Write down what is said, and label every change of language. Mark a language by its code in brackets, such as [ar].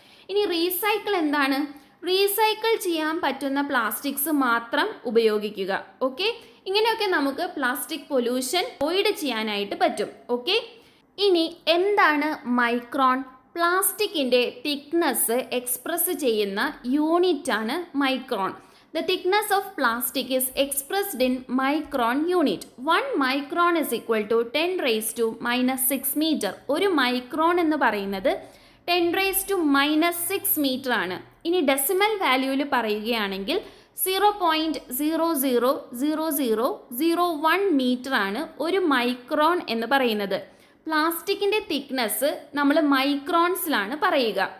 [ml] ഇനി റീസൈക്കിൾ എന്താണ്? റീസൈക്കിൾ ചെയ്യാൻ പറ്റുന്ന പ്ലാസ്റ്റിക്സ് മാത്രം ഉപയോഗിക്കുക. ഓക്കെ, ഇങ്ങനെയൊക്കെ നമുക്ക് പ്ലാസ്റ്റിക് പൊല്യൂഷൻ അവോയ്ഡ് ചെയ്യാനായിട്ട് പറ്റും. ഓക്കെ, ഇനി എന്താണ് മൈക്രോൺ? പ്ലാസ്റ്റിക്കിൻ്റെ തിക്നെസ് എക്സ്പ്രസ് ചെയ്യുന്ന യൂണിറ്റാണ് micron. [en] The thickness of plastic is expressed in micron unit. 1 micron is equal to 10 raised to minus 6 meter. [ml] ഒരു മൈക്രോൺ എന്ന് പറയുന്നത് [en] 10 raised to minus 6 meter [ml] ആണ്. ഇനി ഡെസിമൽ വാല്യൂവിൽ പറയുകയാണെങ്കിൽ 0.000001 മീറ്റർ ആണ് ഒരു മൈക്രോൺ എന്ന് പറയുന്നത്. പ്ലാസ്റ്റിക്കിൻ്റെ തിക്നെസ് നമ്മൾ മൈക്രോൺസിലാണ് പറയുക.